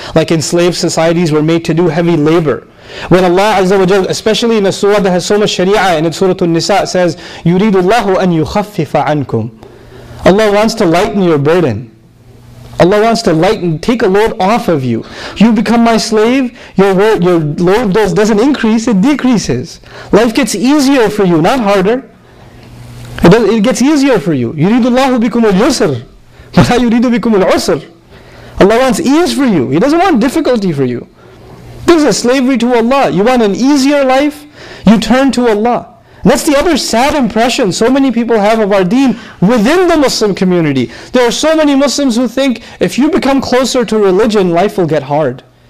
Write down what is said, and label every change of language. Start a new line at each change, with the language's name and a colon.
English: Like enslaved societies were made to do heavy labor. When Allah Azza wa Jal, especially in a surah that has so much sharia, and in Surah An-Nisa says,
Arabic: يُرِيدُ اللَّهُ أَن يُخَفِّفَ عَنْكُمْ.
English: Allah wants to lighten your burden. Allah wants to take a load off of you. You become my slave, your load doesn't increase, it decreases. Life gets easier for you, not harder. It gets easier for you.
Arabic: يُرِيدُ اللَّهُ بِكُمُ الْيُسْرَ وَلَا يُرِيدُ بِكُمُ الْعُسْرَ.
English: Allah wants ease for you. He doesn't want difficulty for you. This is a slavery to Allah. You want an easier life? You turn to Allah. And that's the other sad impression so many people have of our deen within the Muslim community. There are so many Muslims who think if you become closer to religion, life will get hard.